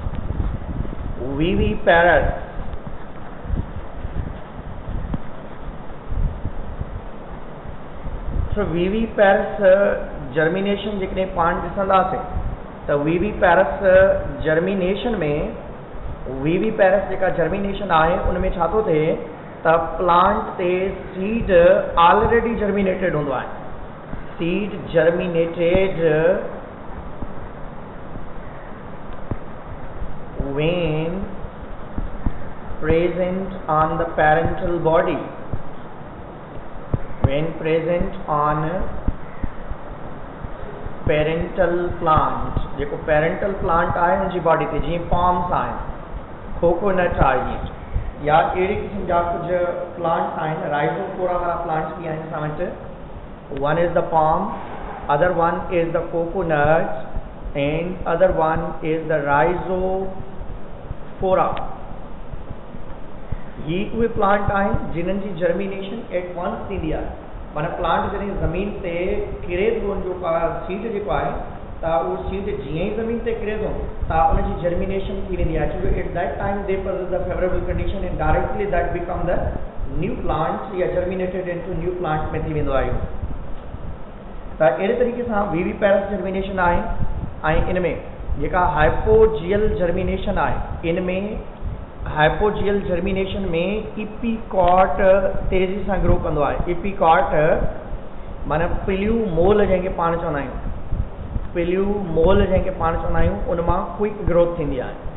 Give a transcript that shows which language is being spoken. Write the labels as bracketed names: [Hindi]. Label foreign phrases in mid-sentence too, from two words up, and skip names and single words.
[English] viviparous viviparous germination [Sindhi] जेकॾहिं पाण ॾिसंदासीं त [English] viviparous germination [Sindhi] में विविपैरस जेका जर्मिनेशन आहे उन में छा थो थिए त प्लांट ते [English] seed already germinated [Sindhi] हूंदो आहे, [English] सीड germinated when present on the parental body, when present on parental plant, [Sindhi] जेको [English] parental plant [Sindhi] आहे उनजी बॉडी ते, जीअं palms आहिनि, कोकोनट आहे, या अहिड़े क़िस्म जा कुझु प्लांट्स आहिनि, राइज़ोफोरा वारा प्लांट्स बि आहिनि असां वटि। [English] One is the palm, other one is the coconut, and other one is the rhizopora. [Sindhi] ये उहे प्लांट आहिनि जिन्हनि जी [English] germination at once [Sindhi] थींदी आहे, माना प्लांट जॾहिं ज़मीन ते किरे थो उनजो सीड जेको आहे त उहो सीड जीअं ई ज़मीन ते किरे थो त उनजी जर्मिनेशन थी वेंदी आहे, छोजो [English] at that time they possess the favorable condition and directly that become the new plant [Sindhi] या [English] germinated into new plant [Sindhi] में थी वेंदो आहे। त अहिड़े तरीक़े सां [English] viviparous germination [Sindhi] आहे। ऐं इन में जेका [English] hypogeal germination [Sindhi] आहे, इन में [English] hypogeal germination [Sindhi] में इपीकॉट तेज़ी सां ग्रो कंदो आहे। इपीकॉट माना पिल्यू मोल जंहिंखे पाण चवंदा आहियूं, पिल्यू मोल जंहिंखे पाण चवंदा आहियूं, उन मां [English] quick growth [Sindhi] थींदी आहे।